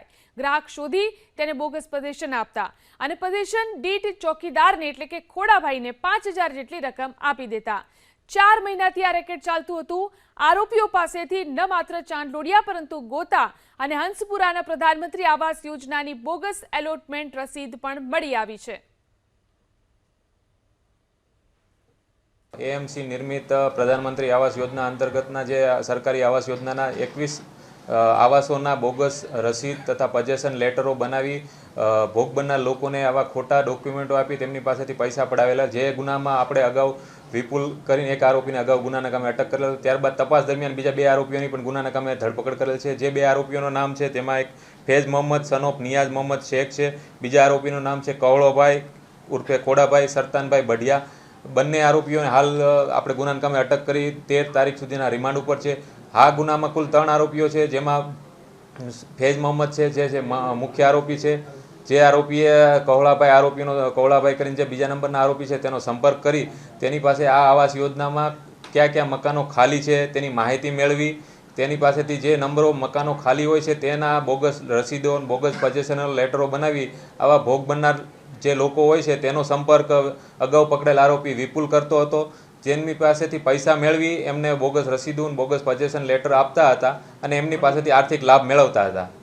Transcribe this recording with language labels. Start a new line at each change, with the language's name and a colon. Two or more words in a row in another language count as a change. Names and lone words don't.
Gujarati: ગ્રાહક શોધી તેને બોગસ પોઝિશન આપતા અને પોઝિશન દીઠ ચોકીદારને એટલે કે ખોડાભાઈને 5,000 જેટલી રકમ આપી દેતા। 4 મહિનાથી આ રેકેટ ચાલતું હતું। આરોપીઓ પાસેથી ન માત્ર ચાંદલોડિયા પરંતુ ગોતા અને હંસપુરાના પ્રધાનમંત્રી આવાસ યોજનાની બોગસ એલોટમેન્ટ રસીદ પણ મળી આવી છે। એએમસી નિર્મિત પ્રધાનમંત્રી આવાસ યોજના અંતર્ગતના જે સરકારી આવાસ યોજના 21 આવાસોના બોગસ રસીદ તથા પોઝેશન લેટરો બનાવી ભોગ બનનાર લોકોને આવા ખોટા ડોક્યુમેન્ટો આપી તેમની પાસેથી પૈસા પડાવેલા। જે ગુનામાં આપણે અગાઉ વિપુલ કરીને એક આરોપીને અગાઉ ગુનાના કામે અટક કરેલ, ત્યારબાદ તપાસ દરમિયાન બીજા 2 આરોપીઓની પણ ગુનાના કામે ધરપકડ કરેલ છે। જે 2 આરોપીઓનું નામ છે તેમાં એક ફૈઝ મોહમ્મદ
English: son of
Gujarati: નિયાઝ મોહમ્મદ શેખ છે, બીજા આરોપીનું નામ છે કવળોભાઈ ઉર્ફે ખોડાભાઈ સરતાનભાઈ બઢિયા। બંને આરોપીઓને હાલ આપણે ગુનાના કામે અટક કરી 13 તારીખ સુધીના રિમાન્ડ પર છે। આ ગુનામાં કુલ 3 આરોપીઓ છે, જેમાં ફૈઝ મોહમ્મદ છે જે મુખ્ય આરોપી છે। જે આરોપીએ કવળાભાઈ આરોપીનો કવળાભાઈ કરીને જે બીજા નંબરના આરોપી છે તેનો સંપર્ક કરી તેની પાસે આ આવાસ યોજનામાં ક્યા ક્યા મકાનો ખાલી છે તેની માહિતી મેળવી, તેની પાસેથી જે નંબરો મકાનો ખાલી હોય છે તેના બોગસ રસીદો બોગસ પોઝેશનલ લેટરો બનાવી આવા ભોગ બનનાર જે લોકો હોય છે તેનો સંપર્ક અગાઉ પકડેલ આરોપી વિપુલ કરતો હતો, જેમની પાસેથી પૈસા મેળવી એમને બોગસ રસીદો બોગસ પોઝેશન લેટર આપતા હતા અને એમની પાસેથી આર્થિક લાભ મેળવતા હતા।